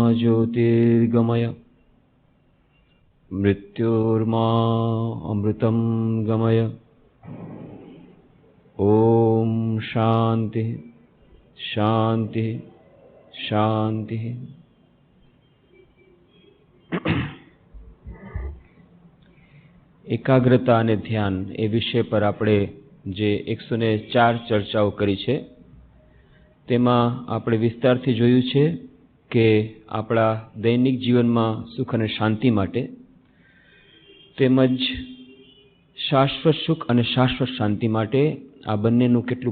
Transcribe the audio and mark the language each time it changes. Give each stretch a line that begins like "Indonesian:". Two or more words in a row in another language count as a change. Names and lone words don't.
Sanskrit: ज्योतिर्गमय मृत्युर्मा अमृतं गमय। ओम शांति शांति शांति।
Gujarati: एकाग्रता અને ધ્યાન એ વિષય પર આપણે જે 104 ચર્ચાઓ કરી છે તેમાં આપણે વિસ્તારથી જોયું છે કે આપણા દૈનિક જીવનમાં સુખ અને શાંતિ માટે તેમજ શાશ્વત સુખ અને શાશ્વત શાંતિ માટે આ બંનેનું કેટલું